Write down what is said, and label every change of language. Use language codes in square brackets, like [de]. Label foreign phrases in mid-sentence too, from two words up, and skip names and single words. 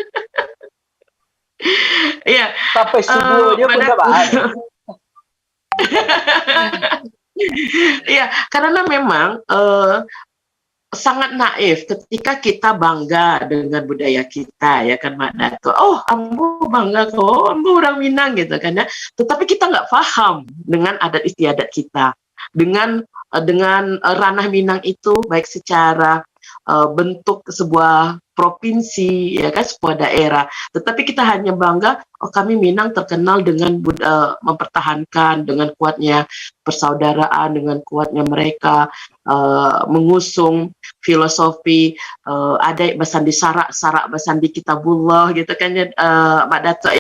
[id] Iya. Sampai subuh aja pun bahas. Iya, karena memang sangat naif ketika kita bangga dengan budaya kita, ya kan Mbak Dato. [min] Oh, ambo bangga kok, ambo orang Minang gitu kan ya. [id] Tetapi kita nggak paham dengan adat istiadat kita, dengan ranah Minang itu baik secara bentuk sebuah provinsi, ya kan, sebuah daerah. Tetapi kita hanya bangga, oh kami Minang terkenal dengan mempertahankan dengan kuatnya persaudaraan, dengan kuatnya mereka mengusung filosofi [min] ada basandi sarak basandi kitabullah [id] gitu kan ya, Mbak Dato ya.